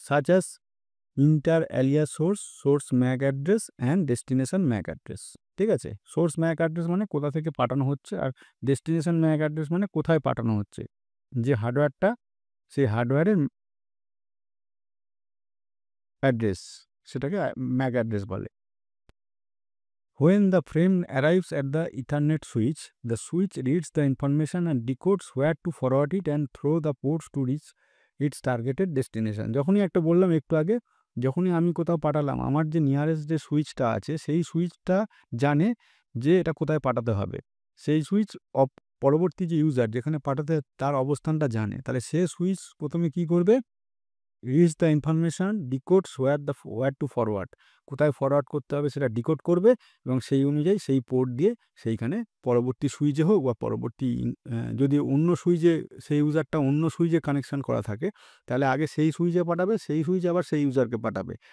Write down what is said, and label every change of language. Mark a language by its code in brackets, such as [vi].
[en] Such as inter alias source MAC address and destination MAC address. [bn] ঠিক আছে, source Mac address মানে কোথা থেকে পাঠানো হচ্ছে, আর ডেস্টিনেশন ম্যাক অ্যাড্রেস মানে কোথায় পাঠানো হচ্ছে, যে হার্ডওয়্যারটা, সেই হার্ডওয়্যারের অ্যাড্রেস, সেটাকে ম্যাক অ্যাড্রেস বলে। [en] When the frame arrives at the Ethernet switch, the switch reads the information and decodes where to forward it and through the ports to reach its targeted destination. [bn] যখনই একটা বললাম একটু আগে, যখনই আমি কোথাও পাঠালাম, আমার যে নিয়ারেস্ট যে সুইচটা আছে সেই সুইচটা জানে যে এটা কোথায় পাঠাতে হবে। সেই সুইচ পরবর্তী যে ইউজার যেখানে পাঠাতে তার অবস্থানটা জানে, তাহলে সে সুইচ প্রথমে কি করবে, [en] reach the information, decodes where to forward, [bn] কোথায় ফরওয়ার্ড করতে হবে সেটা ডিকোড করবে, এবং সেই অনুযায়ী সেই পোর্ট দিয়ে সেইখানে পরবর্তী সুইচে হোক বা পরবর্তী যদি অন্য সুইচে সেই ইউজারটা অন্য সুইচে কানেকশান করা থাকে, তাহলে আগে সেই সুইচে পাঠাবে, সেই সুইচ আবার সেই ইউজারকে পাঠাবে।